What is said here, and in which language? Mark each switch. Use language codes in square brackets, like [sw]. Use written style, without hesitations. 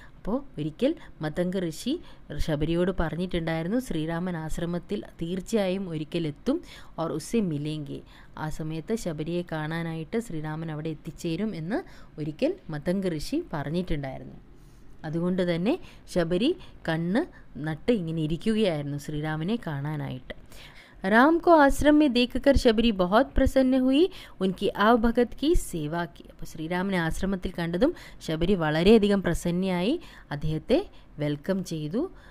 [ml] അപ്പോൾ ഒരിക്കൽ മതംഗ് ഋഷി ശബരിയോട് പറഞ്ഞിട്ടുണ്ടായിരുന്നു, ശ്രീരാമൻ ആശ്രമത്തിൽ തീർച്ചയായും ഒരിക്കൽ എത്തും, [hi] और उससे मिलेंगे. [ml] ആ സമയത്ത് ശബരിയെ കാണാനായിട്ട് ശ്രീരാമൻ അവിടെ എത്തിച്ചേരും എന്ന് ഒരിക്കൽ മതംഗ് ഋഷി പറഞ്ഞിട്ടുണ്ടായിരുന്നു. അതുകൊണ്ട് തന്നെ ശബരി കണ്ണ് നട്ട് ഇങ്ങനെ ഇരിക്കുകയായിരുന്നു ശ്രീരാമനെ കാണാനായിട്ട്. [hi] राम को आश्रम में देखकर शबरी बहुत प्रसन्न हुई, उनकी आवभगत की सेवा की. [ml] അപ്പോൾ ശ്രീരാമനെ ആശ്രമത്തിൽ കണ്ടതും ശബരി വളരെയധികം പ്രസന്നയായി അദ്ദേഹത്തെ വെൽക്കം ചെയ്തു,